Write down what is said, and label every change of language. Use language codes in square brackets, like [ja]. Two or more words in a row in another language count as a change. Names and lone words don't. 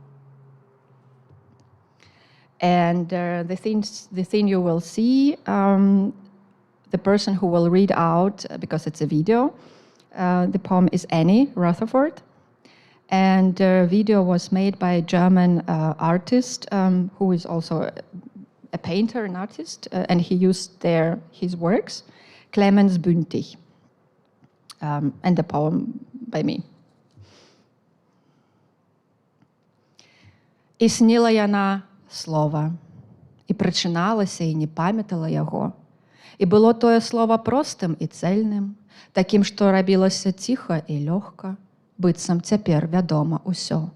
[en] And the thing you will see, the person who will read out, because it's a video, the poem is Annie Rutherford. And the video was made by a German artist who is also a painter, an artist, and he used his works, Clemens Bündich, and the poem by me. [be] І сніла яна слова, і прачыналася, і не памятала яго. І было тое слова простым і цэльным, такім, што рабілася ціха і лёгка, быццам цяпер вядома ўсё.